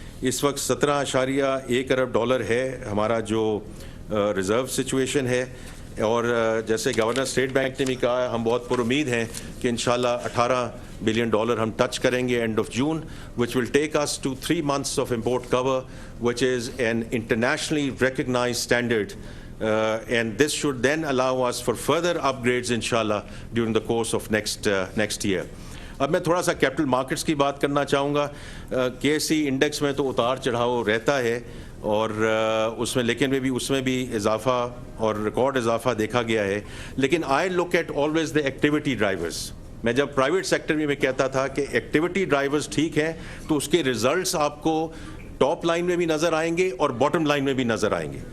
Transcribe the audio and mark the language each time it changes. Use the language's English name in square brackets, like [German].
[Urdu] اس وقت $17.1 ارب ہے ہمارا جو ریزرو سچویشن ہے، اور جیسے گورنر اسٹیٹ بینک نے بھی کہا، ہم بہت پر امید ہیں کہ انشاءاللہ $18 بلین ہم ٹچ کریں گے [English] End of June, which will take us to 3 months of import cover, which is an internationally recognized standard. And this should then allow us for further upgrades inshallah during the course of next year. [Urdu] اب میں تھوڑا سا capital markets کی بات کرنا چاہوں گا. KSE index میں تو اتار چڑھاؤ رہتا ہے، اور اس میں لیکن اس میں بھی اضافہ اور ریکارڈ اضافہ دیکھا گیا ہے. لیکن [English] I look at always the activity drivers. [Urdu] میں جب پرائیویٹ سیکٹر میں کہتا تھا کہ ایکٹیویٹی ڈرائیورز ٹھیک ہیں، تو اس کے ریزلٹس آپ کو ٹاپ لائن میں بھی نظر آئیں گے اور باٹم لائن میں بھی نظر آئیں گے.